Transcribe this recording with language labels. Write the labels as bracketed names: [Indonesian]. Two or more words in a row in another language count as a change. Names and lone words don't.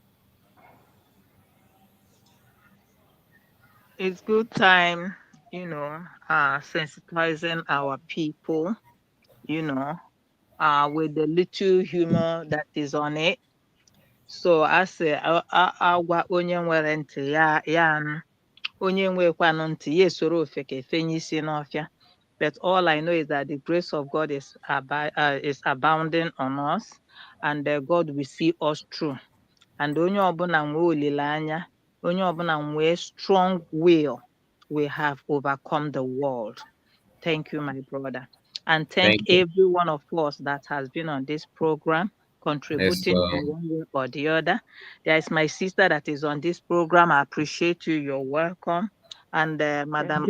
[English] It's good time, sensitizing our people, with the little humor that is on it. So I say, [Igbo] agwa onye nwere ntị ya anụ, onye nwekwanụ ntị ya esoro ofeke fenye isi n'ọfịa. [English] But all I know is that the grace of God is abounding on us, and God will see us through. And [Igbo] onye ọbụla nwe olileanya, onye ọbụla nwe [English] strong will, we have overcome the world. Thank you, my brother. And thank every one of us that has been on this program, contributing in one way or the other. There is my sister that is on this program. I appreciate you. You're welcome. And Madam,